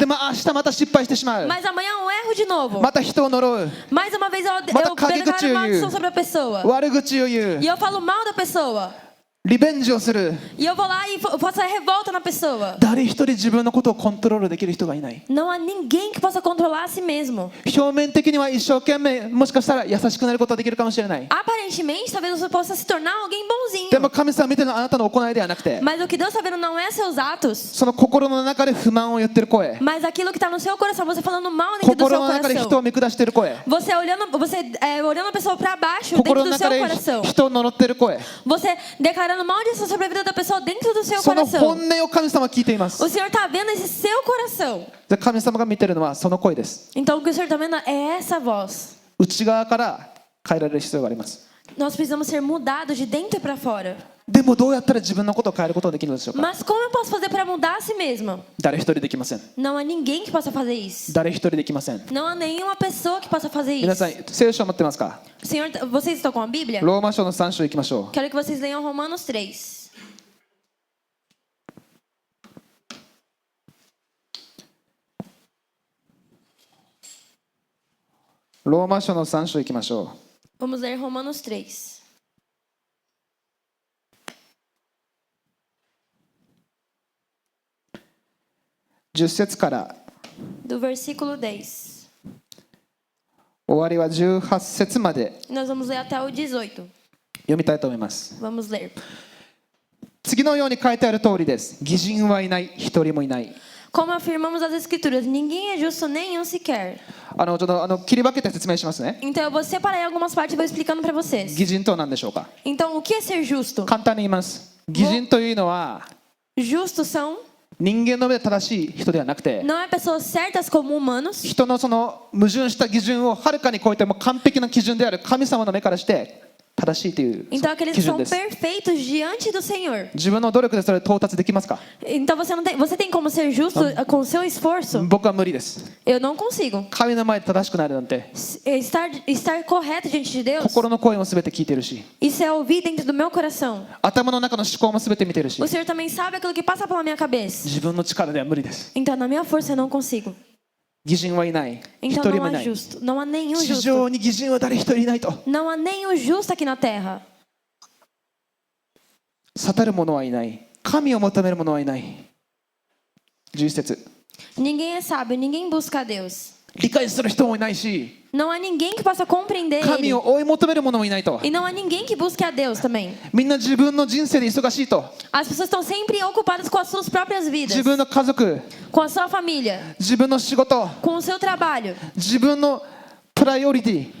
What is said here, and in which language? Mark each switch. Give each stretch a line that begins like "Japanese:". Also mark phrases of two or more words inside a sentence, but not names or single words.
Japanese: でも明日また失敗してしまう。
Portuguese: Mas amanhã eu erro de novo.
Japanese: また人を呪う。
Portuguese: Mais uma vez eu
Japanese: Mata
Portuguese: declaro
Japanese: kageguchi を言う。
Portuguese: maldição sobre a pessoa.
Japanese: 悪口を言う
Portuguese: E。eu falo mal da pessoa.
Japanese: リベンジをする。
Portuguese: E eu vou lá e faço a revolta na pessoa.
Japanese: 誰一人自分のことをコントロールできる人がいない。
Portuguese: Não há ninguém que possa controlar a si mesmo.
Japanese: 表面的には一生懸命、もしかしたら優しくなることができるかもしれない。
Portuguese: Aparentemente, talvez você possa se tornar alguém
Japanese: で
Portuguese: bonzinho.
Japanese: も神様見てるのはあなたの行いではなくて、
Portuguese: Mas o que Deus está vendo não é seus atos.
Japanese: その心の中で不満を言ってる声、
Portuguese: Mas aquilo que está no seu coração, você falando mal dentro do
Japanese: 心
Portuguese: seu
Japanese: の中で人
Portuguese: coração.
Japanese: を見下してる声、
Portuguese: Você olhando a pessoa para baixo
Japanese: 心
Portuguese: dentro
Japanese: の
Portuguese: do
Japanese: 中
Portuguese: seu
Japanese: で
Portuguese: coração.
Japanese: 人を呪ってる声、
Portuguese: Você declarando maldição sobre a vida da pessoa dentro do seu
Japanese: その
Portuguese: coração.
Japanese: 本音を神様は聞いています。
Portuguese: O Senhor está vendo esse seu coração.
Japanese: で神様が見てるのはその声です。
Portuguese: Então o que o Senhor está vendo é essa voz.
Japanese: 内側から変えられる必要があります。
Portuguese: Nós precisamos ser mudados de dentro para fora.
Japanese: でもどうやったら自分のことを変えることができるのでしょうか。
Portuguese: Mas como eu posso fazer para mudar a si mesma?
Japanese: 誰一人できません。
Portuguese: Não há ninguém que possa fazer isso.
Japanese: 誰一人できません。
Portuguese: Não há nenhuma pessoa que possa fazer
Japanese: 皆
Portuguese: isso.
Japanese: さん、聖書を持ってますか。
Portuguese: Senhor, vocês estão com a Bíblia?
Japanese: ローマ書の3章行きましょ
Portuguese: Quero que vocês leiam Romanos 3.
Japanese: う。
Portuguese: ローマ書の3章行きましょ
Japanese: Vamos ler Romanos 3.
Portuguese: う。10節から
Japanese: Do versículo 10.
Portuguese: 終わりは18節まで
Japanese: Nós vamos ler até o 18.
Portuguese: 読みたいと思います。
Japanese: Vamos ler.
Portuguese: 次のように書いてある通りです。義人はいない、一人もいない。
Japanese: Como afirmamos as Escrituras, ninguém é justo, nenhum sequer. ちょっと切り分けて説明しますね。
Portuguese: Então eu vou separar em algumas partes e vou explicando para vocês.
Japanese: 義人とは何でしょうか。
Portuguese: Então, o que é ser justo?
Japanese: 簡単に言います。義人というのは
Portuguese: Justos são
Japanese: 人間の目で正しい人ではなくて、
Portuguese: não é pessoas certas como humanos,
Japanese: 人のその矛盾した基準をはるかに超えても完璧な基準である神様の目からして正しいという
Portuguese: então aqueles
Japanese: 基
Portuguese: que
Japanese: 準
Portuguese: são
Japanese: です。
Portuguese: perfeitos diante do Senhor.
Japanese: 自分の努力でそれ到達できますか。
Portuguese: Então você tem como ser justo com o seu esforço?
Japanese: 僕は無理です。
Portuguese: Eu não consigo.
Japanese: 神の前で正しくなるなんて
Portuguese: Estar correto diante de Deus,
Japanese: 心の声も全て聞いてるし、
Portuguese: isso é ouvir dentro do meu coração.
Japanese: 頭の中の思考も全て見てるし、
Portuguese: O Senhor também sabe aquilo que passa pela minha cabeça.
Japanese: 自分の力では無理です。
Portuguese: Então, na minha força, eu não consigo.
Japanese: 義人はいない。一
Portuguese: Então
Japanese: 人
Portuguese: não
Japanese: もい
Portuguese: há
Japanese: ない。
Portuguese: justo. Não há nenhum
Japanese: 地
Portuguese: justo.
Japanese: 上に義人は誰一人いないと。
Portuguese: Não há nenhum justo aqui na terra.
Japanese: 悟る者はいない。神を求める者はいない。11節。
Portuguese: Ninguém é sábio, ninguém busca a Deus.
Japanese: 理解する人もいないし、
Portuguese: Não há ninguém que possa compreender
Japanese: 神
Portuguese: Ele.
Japanese: を追い求める者もいないと。
Portuguese: E não há ninguém que busque a Deus também.
Japanese: みんな自分の人生で忙しいと。
Portuguese: As pessoas estão sempre ocupadas com as suas próprias vidas,
Japanese: 自分の家族、
Portuguese: com a sua família,
Japanese: 自分の仕事、
Portuguese: com o seu trabalho,
Japanese: 自分のプライオリティ、